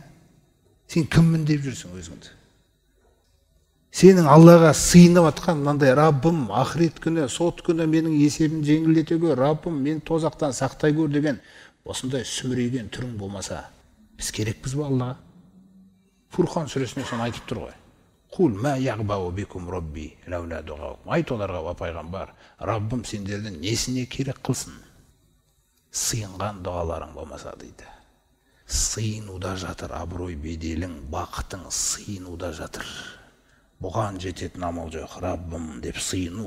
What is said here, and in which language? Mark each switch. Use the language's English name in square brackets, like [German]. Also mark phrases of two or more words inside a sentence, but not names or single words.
[Kazakh] Сен кіммін деп жүрсің өзіңді? Сенің Аллаға сыйынып атқан мынандай Раббым, ақырет күні, сот күні менің есебін жеңілдете көр, Раббым, мен тозақтан сақтай көр деген осындай сүмірейген түрің болмаса, біз керекпіз бе Аллаға? Фурқан сүресінде соны айтып тұр ғой. [Arabic] قل ما يعبأ بكم ربي لولا دعاؤكم. [Kazakh] Айт оларға, пайғамбар, Раббым сендерді несіне керек қылсын? Сыйынған дұғаларың болмаса дейді. Сыйынуда жатыр абырой беделің, бақытың сыйынуда жатыр. Бұған жететін амал жоқ, Раббым деп сыйыну.